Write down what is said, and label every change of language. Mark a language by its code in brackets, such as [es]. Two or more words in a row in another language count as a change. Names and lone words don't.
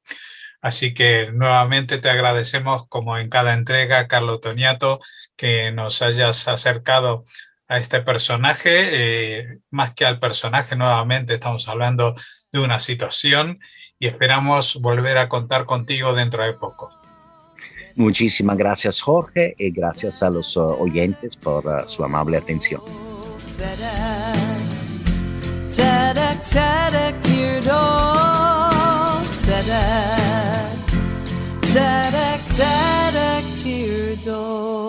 [es] Así que nuevamente te agradecemos, como en cada entrega, Carlo Toniato, que nos hayas acercado a este personaje. Más que al personaje, nuevamente estamos hablando de una situación y esperamos volver a contar contigo dentro de poco. Muchísimas gracias, Jorge, y gracias a los oyentes por su amable atención. [en] Tadek, tadek, dear dog. Tadek, tadek, tadek, dear dog.